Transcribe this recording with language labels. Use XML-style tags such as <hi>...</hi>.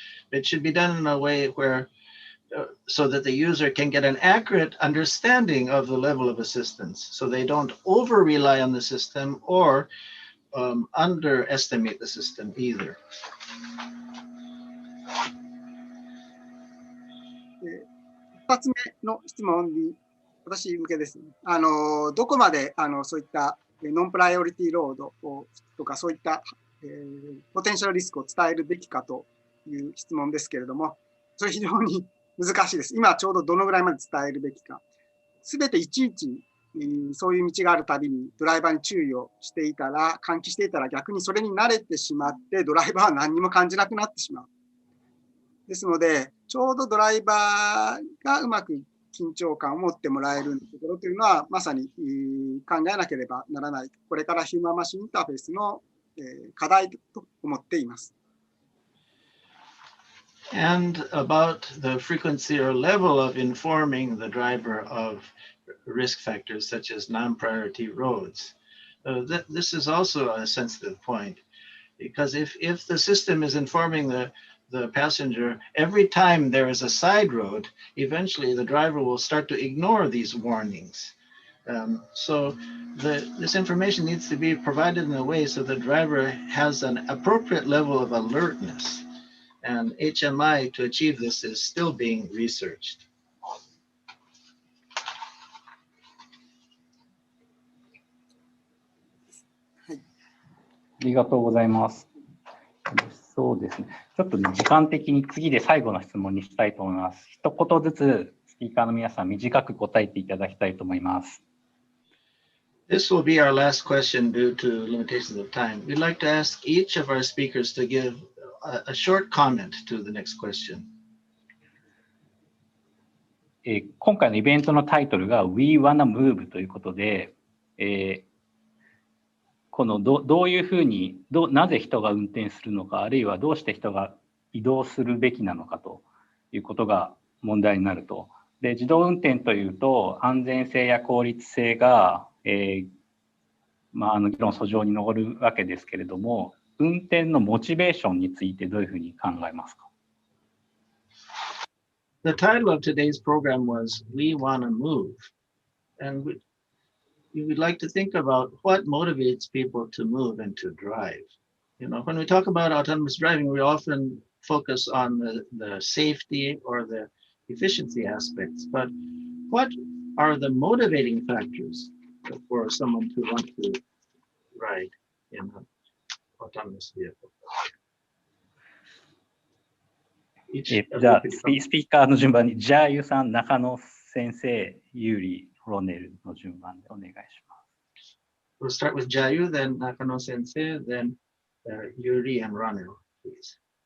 <en>It should be done in a way where so that the user can get an accurate understanding of the level of assistance, so they don't over rely on the system or underestimate the system either.</en> <ja>一発目の質問に私向けですね。どこまでそういったノンプライオリティロードとかそういった、ポテンシャルリスクを伝えるべきかという質問ですけれども、それ非常に難しいです。今ちょうどどのぐらいまで伝えるべきか。すべていちいちそういう道があるたびにドライバーに注意をしていたら、喚起していたら逆にそれに慣れてしまってドライバーは何にも感じなくなってしまう。ですので、ちょうどドライバーがうまく緊張感を持ってもらえるところというのはまさに考えなければならない。これからヒューマンマシンインターフェースの課題と思っています。</ja> <en>And about the frequency or level of informing the driver of risk factors such as non-priority roads. This is also a sensitive point, because if the system is informing the passenger every time there is a side road, eventually the driver will start to ignore these warnings. So this information needs to be provided in a way so the driver has an appropriate level of alertness. and HMI to achieve this is still being researched.</en> <ja>ありがとうございます。そうですね。ちょっとね、時間的に次で最後の質問にしたいと思います。一言ずつスピーカーの皆さん短く答えていただきたいと思います。</ja> <en>This will be our last question due to limitations of time. We'd like to ask each of our speakers to give a short comment to the next question.</en> <ja>今回のイベントのタイトルが We Wanna Move ということで、このどういうふうになぜ人が運転するのか、あるいはどうして人が移動するべきなのかということが問題になると。で、自動運転というと安全性や効率性が、議論訴状に上るわけですけれども、運転のモチベーションについてどういうふうに考えますか？</ja> <en>The title of today's program was We Wanna Move. And we would like to think about what motivates people to move and to drive. You know, when we talk about autonomous driving, we often focus on the safety or the efficiency aspects, but what are the motivating factors for someone to want to ride in an autonomous vehicle?</en> <ja>じゃあスピーカーの順番にJiayuさん、中野先生、Yuri、Ronelの順番でお願いします。</ja> <en>We'll start with Jiayu, then Nakano Sensei, then Yuri and Ronel, please.</en>